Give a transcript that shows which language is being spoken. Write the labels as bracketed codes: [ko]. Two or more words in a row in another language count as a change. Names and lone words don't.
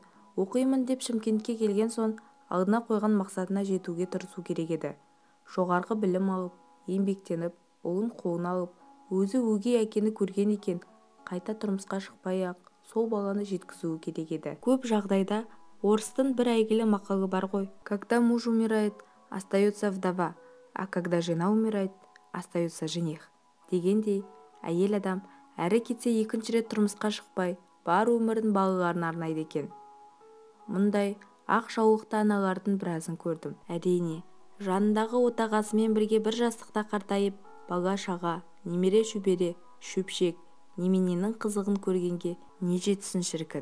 [kk] Оқимын деп Шымкентке келген соң, алдына қойған мақсатына жетуге тырысу керек еді. Жоғарғы білім алып, еңбектеніп, ұлын қолына алып, өзі өгей әкені көрген екен, қайта тұрмысқа шықпай-ақ сол баланы жеткізуі керек еді. Көп жағдайда орыстың бір әйгілі мақалы бар ғой: [ru] когда муж умирает, остается вдова, а когда жена умирает, остается жених. [kk] Дегендей, әйел адам әрі кетсе екінші рет тұрмысқа шықпай, бар өмірін балаларына арнайды екен. Мұндай ақ жаулықты аналардың біразын көрдім. Әрине, жанындағы отағасымен бірге бір жастықта қартайып, бала-шаға, немере шөбере, шөпшек, немененің қызығын көргенге не жетсін шіркін.